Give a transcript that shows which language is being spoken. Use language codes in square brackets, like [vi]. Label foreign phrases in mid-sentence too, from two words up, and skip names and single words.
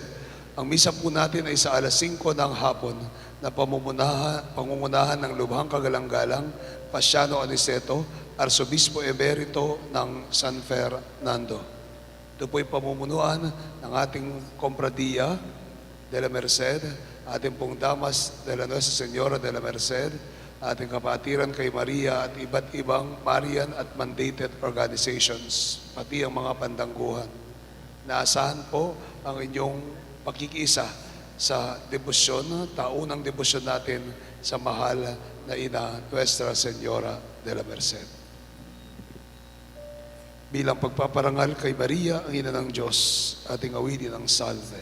[tl] Ang misa po natin ay sa alas 5 ng hapon na pangungunahan ng Lubhang Kagalang-galang, Pasyano Aniceto, Arsobispo Emerito ng San Fernando. Ito po'y pamumunuan ng ating Kompradia de la Merced, ating pong Damas de la Nuestra Señora de la Merced, ating kapatiran kay Maria at iba't ibang Marian at [en] mandated organizations, [tl] pati ang mga pandangguhan. Naasahan po ang inyong pakikiisa sa debosyon, taunang debosyon natin sa mahal na ina, Nuestra Señora de la Merced. Bilang pagpaparangal kay Maria, ang ina ng Diyos, ating awitin ang salve.